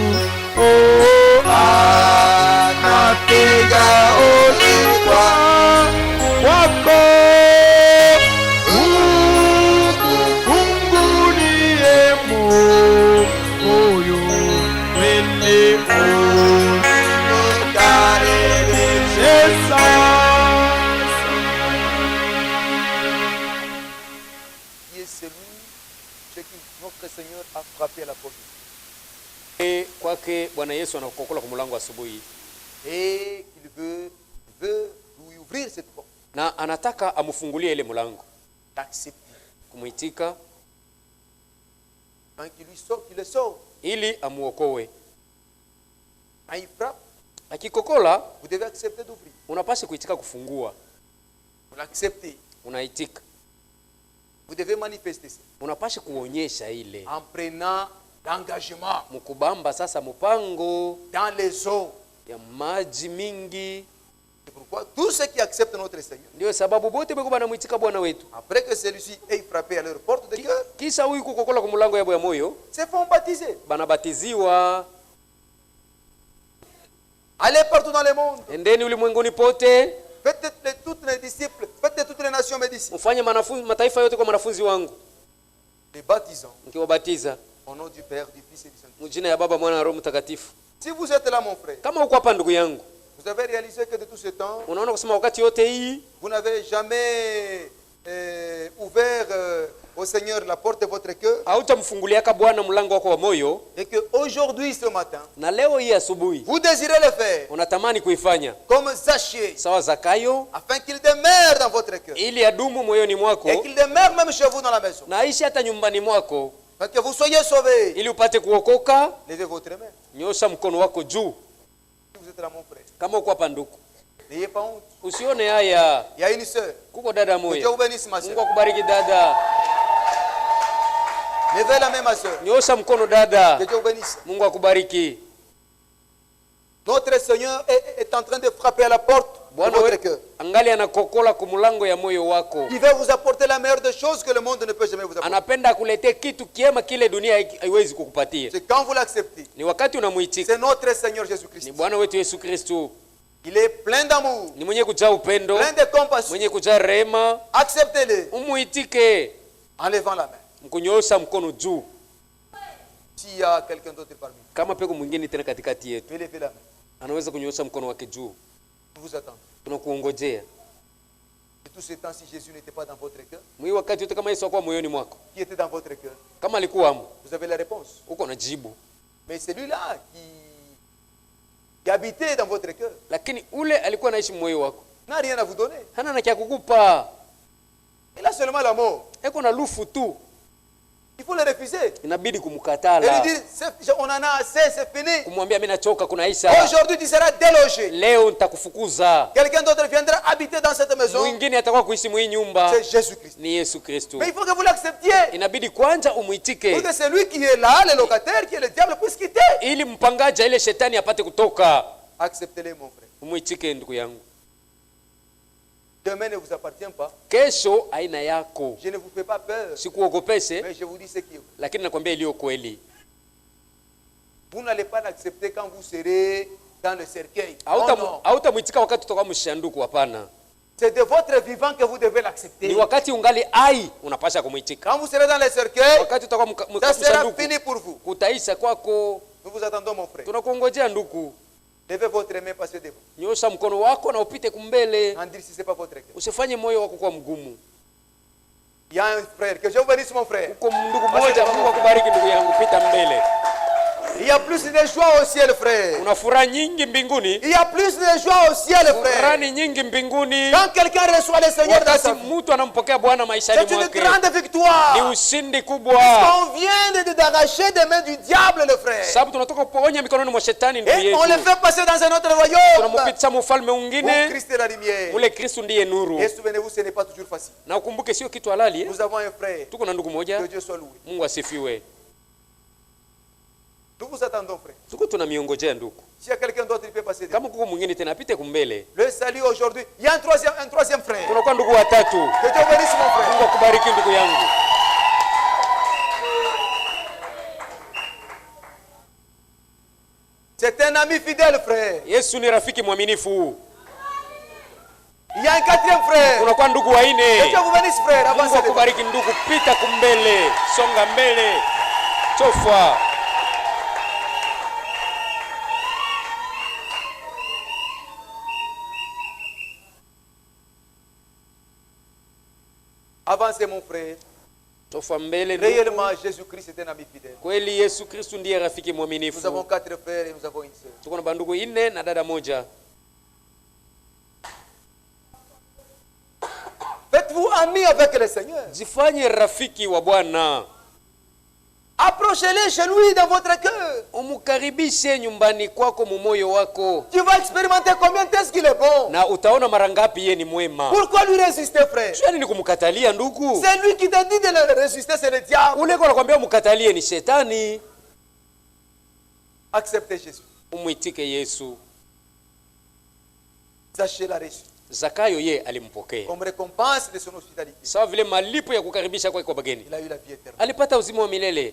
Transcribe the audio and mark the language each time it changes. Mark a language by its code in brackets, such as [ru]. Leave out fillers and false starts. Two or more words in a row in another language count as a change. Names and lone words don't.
[sw] anapiga hodi wako ufungulie moyo kweli [fr] ukaribishe Qui est celui chez qui notre Seigneur a frappé à la porte [sw] Kwake Bwana Yesu anakokola kwa mlango asubuhi [fr] et qu'il veut lui ouvrir cette porte, [sw] na anataka amfungulie ile mlango, [fr] d'accepter. [sw] kumuitika [fr] Quand il lui sort, il le sort. [sw] ili amuokoe. [fr] Quand il frappe, [sw] Akikokola [fr] vous devez accepter d'ouvrir. [sw] unapaswa kuitika kufungua, [fr] Vous l'acceptez. [sw] unaitika, [fr] Vous devez manifester ça [sw] unapaswa kuonyesha ile [fr] en prenant l'engagement [sw] mukubamba sasa mupango [fr] dans les eaux. [sw] ya maji mingi. [fr] C'est pourquoi tous ceux qui acceptent notre Seigneur, [sw] Ndio sababu bote beko banamwitika Bwana wetu, [fr] après que celui-ci ait frappé à leur porte de cœur, [sw] kisha huyu kukokola kwa mlango yabo ya moyo, [fr] se font baptiser. [sw] banabatiziwa. [fr] Allez partout dans le monde. [sw] Endeni ulimwenguni pote, [fr] Faites de toutes les disciples, faites de toutes les nations mes disciples. [sw] mfanye mataifa yote kwa wanafunzi wangu, [fr] Les baptisants [sw] mkiwabatiza [fr] au nom du Père, du Fils et du Saint-Esprit. [sw] mjina ya Baba, Mwana na Roho Mtakatifu. [fr] Si vous êtes là, mon frère, [sw] Kama uko hapa ndugu yangu, [fr] vous avez réalisé que de tout ce temps, [sw] unaona kusema wakati yote hii [fr] vous n'avez jamais ouvert au Seigneur la porte de votre cœur, [sw] hautamfunguliaka Bwana mlango wako wa moyo, [fr] et que aujourd'hui, ce matin, [sw] na leo hii asubuhi [fr] vous désirez le faire [sw] unatamani kuifanya [fr] comme Zachier, [sw] sawa Zakayo, [fr] afin qu'il demeure dans votre cœur [sw] ili adumu moyoni mwako [fr] et qu'il demeure même chez vous dans la maison, [sw] na aishi hata nyumbani mwako, [fr] afin que vous soyez sauvés. [sw] ili upate kuokoka. [fr] Levez votre main. [sw] Nyosha mkono wako juu. [fr] Si vous êtes là, mon frère, [sw] Kama uko hapa ndugu, [fr] n'ayez pas honte. [sw] usione haya. [fr] Il y a une sœur. [sw] Kuko dada [fr] Que Dieu [sw] moya, [fr] vous bénisse, ma [sw] Mungu [fr] sœur. [sw] akubariki dada. [fr] Levez la main, ma sœur. [sw] Nyosha mkono dada, [fr] Que Dieu vous bénisse. [sw] Mungu akubariki. [fr] Notre Seigneur est en train de frapper à la porte de [sw] Bwana [fr] votre [sw] wetu [fr] cœur. [sw] angali anakokola kumulango ya moyo wako. [fr] Il veut vous apporter la meilleure des choses que le monde ne peut jamais vous apporter. [sw] Anapenda akuletee kitu kiema kile dunia haiwezi kukupatia. [fr] C'est quand vous l'acceptez. [sw] Ni wakati unamuitika. [fr] C'est notre Seigneur Jésus-Christ. [sw] Ni Bwana wetu Yesu Kristo. [fr] Il est plein d'amour, [sw] Ni mwenye kujaa upendo, [fr] plein de compassion. [sw] mwenye kujaa rehema. [fr] Acceptez-le [sw] Umuitike [fr] en levant la main. [sw] mkunyosha mkono juu. [fr] S'il y a quelqu'un d'autre parmi vous, [sw] Kama peko mwingine tena katikati yetu [fr] levez la main. [sw] anaweza kunyosha mkono wake juu, [fr] Nous vous attendons. [sw] tunakuongojea. [fr] Et tout ce temps, si Jésus n'était pas dans votre cœur, [sw] Mwi wakati yote kama Yesu akuwa moyoni mwako, [fr] qui était dans votre cœur, [sw] kama alikuwamo, [fr] vous avez la réponse. [sw] uko na jibu. [fr] Mais celui-là qui habitait dans votre cœur [sw] Lakini ule alikuwa anaishi moyo wako, [fr] n'a rien à vous donner. [sw] hana na kia kukupa. [fr] Il a seulement la mort. [sw] eko na lufu tu, [fr] Il faut le refuser. [sw] inabidi [fr] Et lui [sw] kumkatala, [fr] dire, on en a assez, c'est fini. [sw] kumwambia mimi nachoka, kunaisha, [fr] Aujourd'hui, tu seras délogé. [sw] leo nitakufukuza. [fr] Quelqu'un d'autre viendra habiter dans cette maison. [sw] Mwingine atakuwa kuishi mwa hii nyumba, [fr] C'est Jésus-Christ. [sw] ni Yesu Kristo. [fr] Mais il faut que vous l'acceptiez. [sw] Inabidi kwanza [fr] Pour [sw] umuitike, [fr] que celui qui est là, le locataire, qui est le diable, puisse quitter. [sw] ili mpangaji ile shetani apate kutoka. [fr] Acceptez-les, mon frère. [sw] Umuitike ndugu yangu, [fr] Demain ne vous appartient pas. [sw] kesho aina yako. [fr] Je ne vous fais pas peur. [sw] Sikuogopeshe, [fr] Mais je vous dis ce qui est vrai. [sw] lakini nakwambia iliyo kweli. [fr] Vous n'allez pas l'accepter quand vous serez dans le cercueil. Oh non. [sw] Hautamuitika wakati utoka mshanduku, hapana. [fr] C'est de votre vivant que vous devez l'accepter. [sw] Ni wakati ungali ai unapasha kumuitika. [fr] Quand vous serez dans le cercueil, [sw] Wakati utoka [fr] ça sera [sw] mshanduku, [fr] fini pour vous. [sw] kutaisha kwako. [fr] Nous vous attendons, mon frère. [sw] Tunakungojea ndugu, [fr] Levez votre main, passez devant. [sw] nyosha mkono wako na upite kumbele, [fr] En dire si ce n'est pas votre cœur. [sw] usifanye moyo wako kuwa mgumu. [fr] Il y a un frère, que je vous bénisse, mon frère. [sw] Uko ndugu mmoja, Mungu akubariki ndugu yangu, pita mbele. [fr] Il y a plus de joie au ciel, frère. [sw] Una furaha nyingi mbinguni, [fr] Il y a plus de joie au ciel, frère. [sw] furaha nyingi mbinguni. [fr] Quand quelqu'un reçoit le Seigneur dans [sw] Wakati [fr] sa vie, [sw] mtu anampokea Bwana maishani [fr] c'est une [sw] mwake, [fr] grande [sw] ni [fr] victoire. [sw] ushindi kubwa, [fr] On vient d'arracher des mains du diable, le frère. [sw] sababu tunatoka kuponya mikononi mwa shetani ndugu [fr] Et on le [sw] yetu, [fr] fait passer dans un autre royaume. [sw] tunamupitisha mufalme [fr] Où [sw] mwingine. [fr] Christ est la lumière. [sw] Ule Kristo ndiye nuru. [fr] Et souvenez-vous, ce n'est pas toujours facile. [sw] Na ukumbuke sio kitu halali. [fr] Nous avons un frère. [sw] Tuko na ndugu moja, [fr] Que Dieu soit loué. [sw] Mungu asifiwe. [fr] Nous vous attendons, frère. [sw] Tuko tunamiongojea ndugu. [fr] S'il y a quelqu'un d'autre, il peut passer. [sw] Kama kuko mwingine tena apite kumbele. [fr] Le salut aujourd'hui. Il y a un troisième frère. [sw] Kuna kwa ndugu watatu. [fr] Que Dieu bénisse, mon frère. [sw] Mungu akubariki ndugu yangu. [fr] C'est un ami fidèle, frère. [sw] Yesu ni rafiki mwaminifu. [fr] Il y a un quatrième frère. [sw] Kuna kwa ndugu [fr] Que [sw] waine. [fr] Dieu vous bénisse, frère. [sw] Mungu [fr] Avancez devant. [sw] akubariki ndugu, pita kumbele. Songa mbele. Chofa. [fr] Avancez, mon frère. [sw] Chofa mbele ndugu. [fr] Réellement, Jésus-Christ est un ami fidèle. [sw] Kweli Yesu Kristo ndiye rafiki [fr] Nous avons [sw] mwaminifu. [fr] 4 frères et nous avons une sœur. [sw] Tuko na bandugu ine na dada moja. [fr] Faites-vous amis avec le Seigneur. [sw] Jifanye rafiki wa Bwana. [fr] Approchez-les chez lui dans votre cœur. [sw] Umukaribishe nyumbani kwako mumoyo wako, [fr] Tu vas expérimenter combien est-ce qu'il est bon. [sw] na utaona mara ngapi yeye ni mwema. [fr] Pourquoi lui résister, frère? [sw] Sio nini kumkatalia ndugu? [fr] C'est lui qui t'a dit de le résister, c'est le diable. [sw] Ule kwa nakwambia umkatalie ni shetani. [fr] Acceptez Jésus. [sw] Umwitike Yesu. [fr] Sachez la reçu. [sw] Zakayo ye alimpokea. [fr] Comme récompense de son hospitalité. [sw] Sawa vile malipo ya kukaribisha kwake kwa bageni. [fr] Il a eu la vie éternelle. [sw] Alipata uzima wa milele.